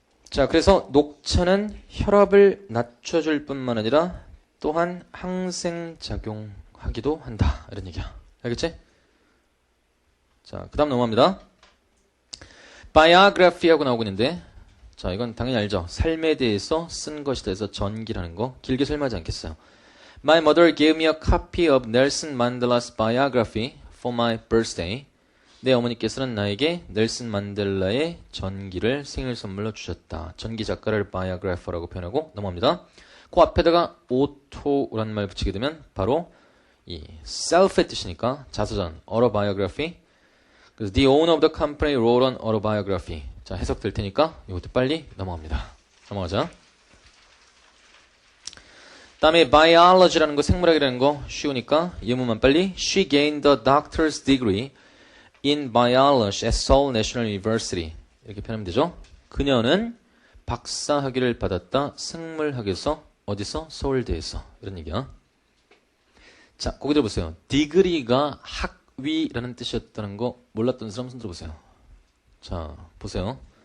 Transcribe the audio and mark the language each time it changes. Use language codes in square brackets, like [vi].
[ko] 자, 그래서 녹차는 혈압을 낮춰줄 뿐만 아니라 또한 항생작용하기도 한다. 이런 얘기야. 알겠지? 자, 그 다음 넘어갑니다. biography하고 나오고 있는데 자, 이건 당연히 알죠. 삶에 대해서 쓴 것이다 해서 전기라는 거 길게 설명하지 않겠어요. [en] My mother gave me a copy of Nelson Mandela's biography for my birthday. [ko] 내 어머니께서는 나에게 넬슨 만델라의 전기를 생일 선물로 주셨다. 전기 작가를 biographer라고 표현하고 넘어갑니다. 그 앞에다가 auto라는 말 붙이게 되면 바로 이 self의 뜻이니까 자서전, autobiography. 그래서 [en] the owner of the company wrote an autobiography. [ko] 자, 해석될 테니까 이것도 빨리 넘어갑니다. 넘어가자. 다음에 biology라는 거, 생물학이라는 거 쉬우니까 예문만 빨리. [en] She gained a doctor's degree in biology at Seoul National University. [ko] 이렇게 표현하면 되죠. 그녀는 박사 학위를 받았다. 생물학에서 어디서? 서울대에서. 이런 얘기야. 자, 거기 들어보세요. degree가 학위라는 뜻이었다는 거 몰랐던 사람 손 들어보세요. 자, 보세요.